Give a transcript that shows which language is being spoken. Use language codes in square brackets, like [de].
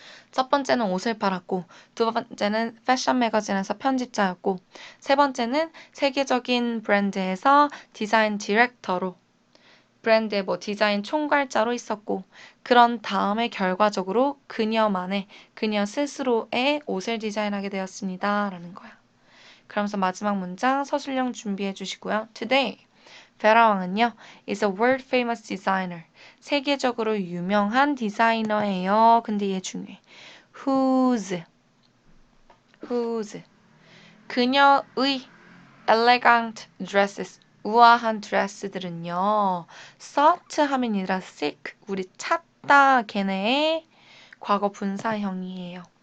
[ko] 첫 번째는 옷을 팔았고, 두 번째는 패션 매거진에서 편집자였고, 세 번째는 세계적인 브랜드에서 디자인 디렉터로, 브랜드의 뭐 디자인 총괄자로 있었고, 그런 다음에 결과적으로 그녀 스스로의 옷을 디자인하게 되었습니다. 라는 거야. 그러면서 마지막 문장 서술형 준비해 주시고요. [en] Today, [ko] 베라 왕은요, [en] is a world famous designer. [ko] 세계적으로 유명한 디자이너예요. 근데 얘 중요해. whose 그녀의 elegant dresses 우아한 드레스들은요. sought 하면 아니라 seek 우리 찾다 걔네의 과거 분사형이에요.